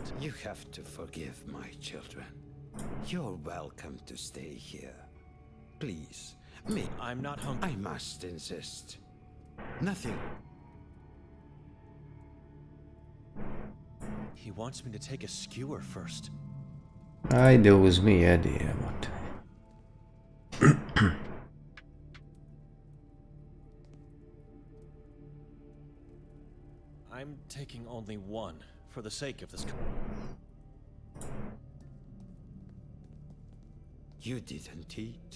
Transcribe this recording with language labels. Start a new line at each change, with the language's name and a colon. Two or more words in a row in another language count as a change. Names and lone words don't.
English: You have to forgive my children. You're welcome to stay here. Please, me. I'm not hungry. I must insist. Nothing. He wants me to take a skewer first.
Serbian: Ajde, uzmi, jedi, evo te.
English: I'm taking only one for the sake of this. You didn't eat.